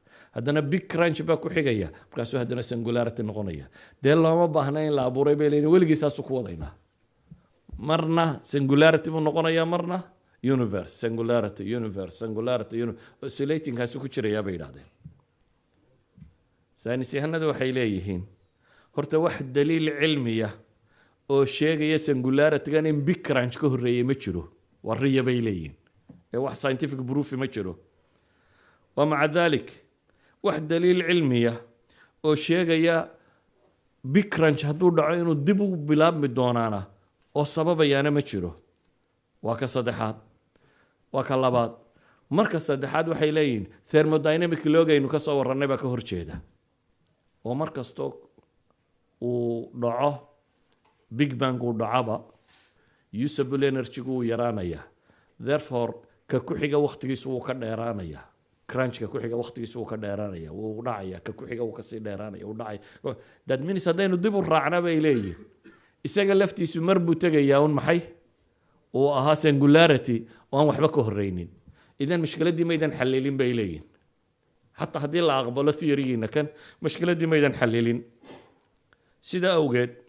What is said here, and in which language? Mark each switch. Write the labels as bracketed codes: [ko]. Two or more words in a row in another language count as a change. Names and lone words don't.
[so] haddana [en] big crunch [so] baa ku xigaya markaasuu haddana singularity noqonaya dee looma baahna in la abuuray bay leeyihin weligii saasuu ku wadaynaa marna singularity buu noqonayaa marna [en] universe singularity universe singularity [so] oscillatingkaasi ku jirayaa bay yidhahdeen saynis yahanadu waxay leeyihiin horta wax daliil cilmiya oo sheegaya singularity-gan in [en] big crunch [so] ka horreeyey ma jiro waa riya bay leeyihiin ee wax [en] scientific proof [so] ma jiro [ar] ومع ذلك [so] wax daliil cilmiya oo sheegaya [en] big crunch [so] hadduu dhaco inuu dib u bilaabmi doonaana oo sababayaana ma jiro waa ka saddexaad waa ka labaad marka saddexaad waxay leeyihiin thermodynamic loogaynu ka soo warrannay baa ka horjeeda oo mar kastoo uu dhaco [en] big bang [so] uu dhacaba [en] usable energy-gu [so] wuu yaraanayaa therefore ka ku xiga waqtigiisu wuu ka dheeraanayaa crunchka ku xiga waqtigiisu wuu ka dheeraanaya wuu dhacaya ka ku xiga wuu kasii dheeraanaya wuu dhacay [en] that means [so] haddaynu dib u raacna bay leeyihin isaga laftiisu mar buu tegayaa un maxay uu ahaa singularity oo aan waxba ka horreynin idan mashkiladdii maydan xalilin bay leeyihin xataa haddii la aqbalo theorygiina kan mashkiladdii maydan xalilin sidaa awgeed